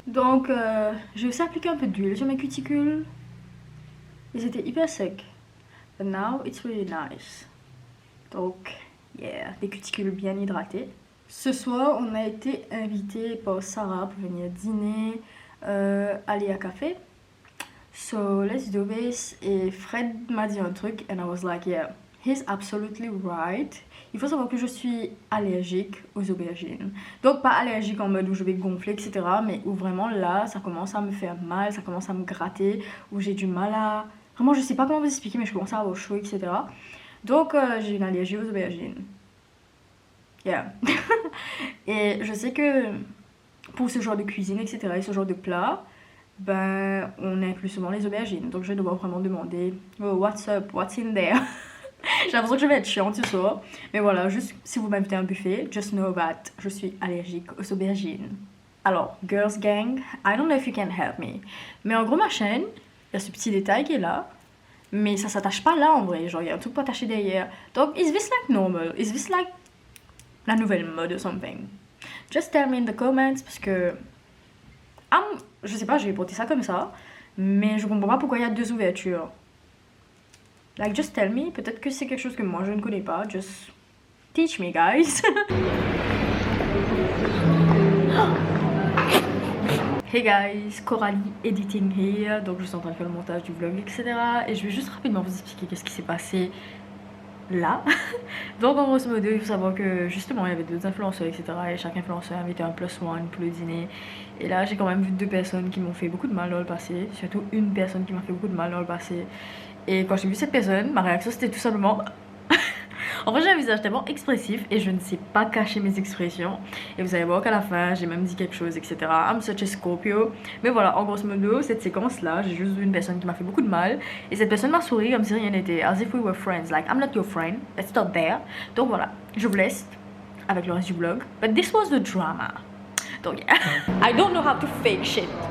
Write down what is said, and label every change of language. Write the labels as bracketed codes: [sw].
[fr] Donc j'ai aussi appliqué un peu d'huile sur mes cuticules. Ils étaient hyper secs. [en] But now it's really nice. [fr] Donc, yeah, des cuticules bien hydratées. Ce soir, on a été invité par Sarah pour venir dîner à l'IA Café. [en] So, let's do this. [fr] Et Fred m'a dit un truc, [en] and I was like, yeah, he's absolutely right. [fr] Il faut savoir que je suis allergique aux aubergines. Donc, pas allergique en mode où je vais gonfler, etc. Mais où vraiment là, ça commence à me faire mal, ça commence à me gratter, où j'ai du mal à... Vraiment, je sais pas comment vous expliquer, mais je commence à avoir chaud, etc. Donc, j'ai une allergie aux aubergines. Yeah. Et je sais que pour ce genre de cuisine, etc., et ce genre de plat, ben, on inclut souvent les aubergines. Donc, je vais devoir vraiment demander, [en] oh, what's up, what's in there? [fr] J'ai l'impression que je vais être chiante ce soir. Mais voilà, juste si vous m'invitez à un buffet, [en] just know that [fr] je suis allergique aux aubergines. [en] Alors, Girls Gang, I don't know if you can help me. [fr] Mais en gros, ma chaîne, il y a ce petit détail qui est là. Mais ça s'attache pas là en vrai. Genre, il y a un truc pas attaché derrière. [en] Donc, is this like normal? Is this like [fr] la nouvelle mode [en] or something? Just tell me in the comments parce que... [fr] je sais pas, j'ai porté ça comme ça. Mais je comprends pas pourquoi il y a deux ouvertures. [en] Like, just tell me. [fr] Peut-être que c'est quelque chose que moi je ne connais pas. [en] Just teach me, guys. Hey guys, Coralie editing here. [fr] Donc je suis en train de faire le montage du vlog, etc. Et je vais juste rapidement vous expliquer qu'est-ce qui s'est passé là. Donc en grosso modo, il faut savoir que justement il y avait deux influenceurs, etc. Et chaque influenceur invitait un plus one pour le dîner. Et là j'ai quand même vu deux personnes qui m'ont fait beaucoup de mal dans le passé. Surtout une personne qui m'a fait beaucoup de mal dans le passé. Et quand j'ai vu cette personne, ma réaction c'était tout simplement... En vrai j'ai un visage tellement expressif et je ne sais pas cacher mes expressions. Et vous allez voir qu'à la fin j'ai même dit quelque chose, etc. [en] I'm such a Scorpio. [fr] Mais voilà, en grosso modo, cette séquence là, j'ai juste vu une personne qui m'a fait beaucoup de mal. Et cette personne m'a souri comme si rien n'était. [en] As if we were friends, like I'm not your friend, let's stop there. [fr] Donc voilà, je vous laisse avec le reste du vlog. [en] But this was the drama. Donc yeah, I don't know how to fake shit.